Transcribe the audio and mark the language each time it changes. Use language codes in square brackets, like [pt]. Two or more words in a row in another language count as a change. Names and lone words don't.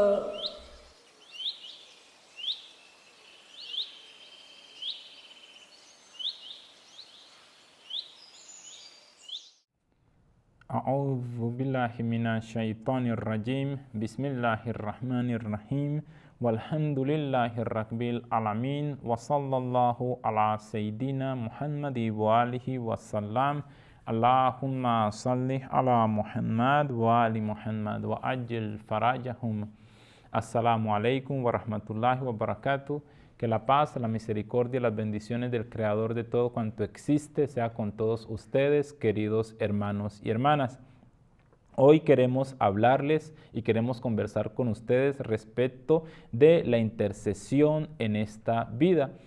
[ar] أعوذ بالله من الشيطان الرجيم بسم الله الرحمن الرحيم والحمد لله رب العالمين وصلى الله على سيدنا محمد وآله وسلم اللهم صل على محمد وآل محمد وعجل فرجهم. السلام عليكم ورحمة الله وبركاته. [es] Que la paz, la misericordia y las bendiciones del Creador de todo cuanto existe sea con todos ustedes, queridos hermanos y hermanas. Hoy queremos hablarles y queremos conversar con ustedes respecto de la intercesión en esta vida.